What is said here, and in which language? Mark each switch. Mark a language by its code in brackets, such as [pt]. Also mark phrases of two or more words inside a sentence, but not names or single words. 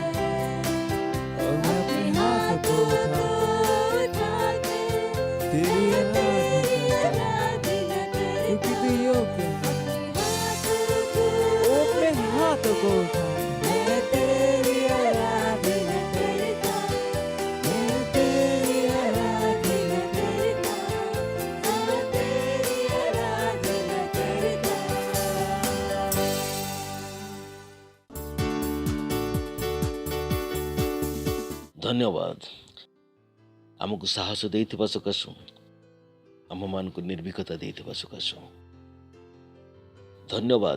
[hi] और मैं अपने हाथ को उठा के तेरी आराधना करता, क्योंकि तू योग्य है। ओ अपने हाथों को उठा मैं तेरी आराधना करता, मैं तेरी आराधना करता, मैं तेरी आराधना करता। [or] ଧନ୍ୟବାଦ। ଆମକୁ ସାହସ ଦେଇଥିବା ସକାଶୁ, ଆମମାନଙ୍କୁ ନିର୍ଭୀକତା ଦେଇଥିବା ସକାଶୁ ଧନ୍ୟବାଦ।